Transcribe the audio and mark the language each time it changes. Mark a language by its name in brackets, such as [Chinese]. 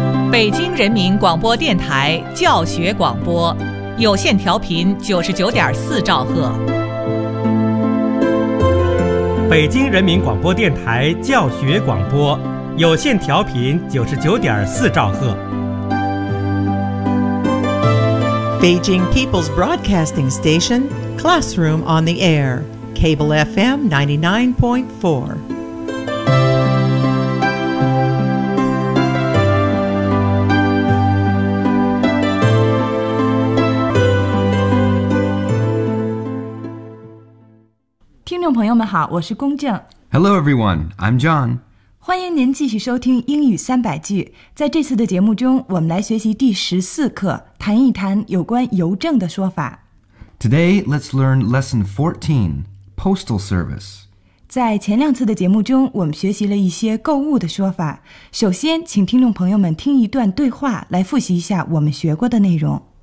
[Chinese] 北京人民广播电台教学广播，有线调频99.4兆赫。北京人民广播电台教学广播，有线调频99.4兆赫。 [English] Beijing People's Broadcasting Station, Classroom on the Air, Cable FM 99.4. Hello everyone, I'm John. [Chinese] 欢迎您继续收听英语三百句。在这次的节目中，我们来学习第十四课，谈一谈有关邮政的说法。 [English] Today, let's learn lesson 14, postal service. [Chinese] 在前两次的节目中，我们学习了一些购物的说法。首先，请听众朋友们听一段对话，来复习一下我们学过的内容。